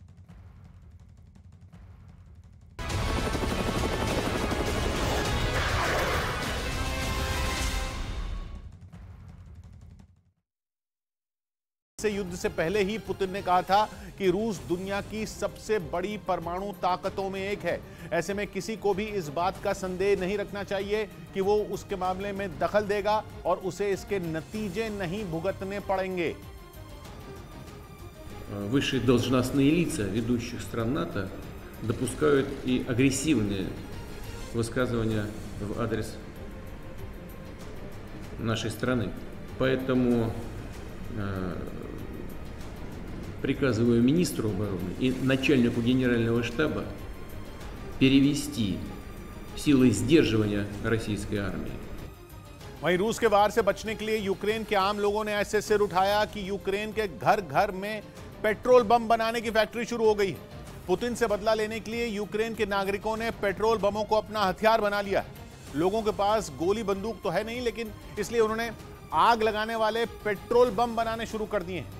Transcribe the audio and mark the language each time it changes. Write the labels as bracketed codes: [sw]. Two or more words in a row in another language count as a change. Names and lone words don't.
[hi] युद्ध से पहले ही पुतिन ने कहा था कि रूस दुनिया की सबसे बड़ी परमाणु ताकतों में एक है। ऐसे में किसी को भी इस बात का संदेह नहीं रखना चाहिए कि वो उसके मामले में दखल देगा और उसे इसके नतीजे नहीं भुगतने पड़ेंगे। [ru] Высшие должностные лица ведущих стран НАТО допускают и агрессивные высказывания в адрес нашей страны. Поэтому приказываю министру обороны и начальнику генерального штаба перевести силы сдерживания российской армии. [hi] वहीं रूस के वार से बचने के लिए यूक्रेन के आम लोगों ने ऐसे सिर उठाया कि यूक्रेन के घर घर में पेट्रोल बम बनाने की फैक्ट्री शुरू हो गई है। पुतिन से बदला लेने के लिए यूक्रेन के नागरिकों ने पेट्रोल बमों को अपना हथियार बना लिया है। लोगों के पास गोली बंदूक तो है नहीं, लेकिन इसलिए उन्होंने आग लगाने वाले पेट्रोल बम बनाने शुरू कर दिए हैं।